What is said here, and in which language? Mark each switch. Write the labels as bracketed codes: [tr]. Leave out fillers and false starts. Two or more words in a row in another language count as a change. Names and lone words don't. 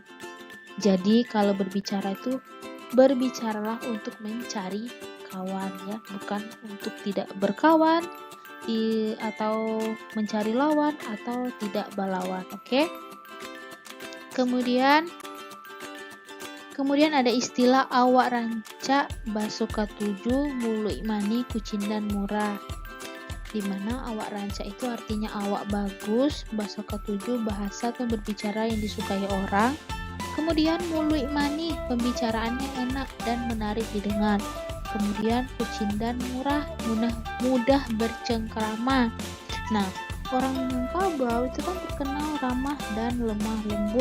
[id] Jadi kalau berbicara itu berbicaralah untuk mencari kawan ya, bukan untuk tidak berkawan atau mencari lawan atau tidak balawan. [min] Oke? [id] Kemudian ada istilah [min] awak rancak baso katuju muluk mani kucindan murah. [id] Dimana [min] awak rancak [id] itu artinya awak bagus, [min] baso katuju [id] bahasa atau berbicara yang disukai orang. Kemudian [min] muluk mani [id] pembicaraannya enak dan menarik didengar. Kemudian [min] kucindan murah, [id] mudah bercengkrama. Nah, orang Minangkabau itu kan terkenal ramah dan lemah lembut.